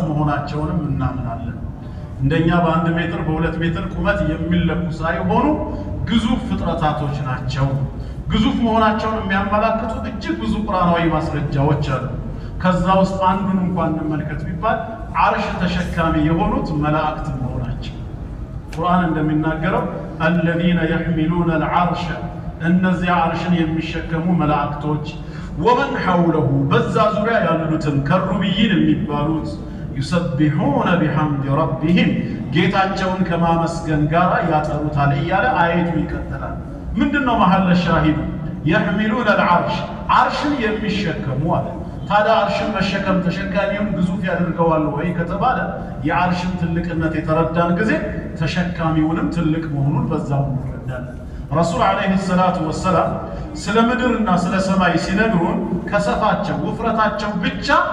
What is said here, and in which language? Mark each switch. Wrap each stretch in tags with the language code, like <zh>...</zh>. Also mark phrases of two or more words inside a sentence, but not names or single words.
<am>መሆናቸውንም እናምናለን። እንደኛ በ1 ሜትር በ2 ሜትር ቁመት የሚለኩ ሳይሆኑ ግዙፍ ፍጥረታቶች ናቸው። ግዙፍ መሆናቸውን የሚያመላክቱ እጅግ ብዙ ቁርአናዊ ማስረጃዎች አሉ። ከዛ ውስጥ አንዱን እንኳን እንመልከት ቢባል አርሽ ተሸካሚ የሆኑት መላእክት መሆናቸው ቁርአን እንደሚናገረው</am> <ar>الذين يحملون العرش</ar> <am>እነዚያ አርሽን የሚሸከሙ መላእክቶች</am> <ar>ومن حوله</ar> <am>በዛ ዙሪያ ያሉትን ከሩብይን የሚባሉት</am> <ar>يسبحون بحمد ربهم</ar> <am>ጌታቸውን ከማመስገን ጋር ያጠሩታል እያለ አየቱ ይቀጥላል። ምንድነው</am> <ar>محل الشاهد? يحملون العرش</ar> <am>አርሽን የሚሸከሙ አለ። ታዲያ አርሽን መሸከም ተሸካሚውን ግዙፍ ያደርገዋል ወይ ከተባለ የአርሽን ትልቅነት የተረዳን ጊዜ ተሸካሚውንም ትልቅ መሆኑን በዛው እንረዳለን።</am> <ar>الرسول عليه الصلاة والسلام</ar> <am>ስለ ምድርና ስለ ሰማይ ሲነግሩን ከሰፋቸው ውፍረታቸው ብቻ</am>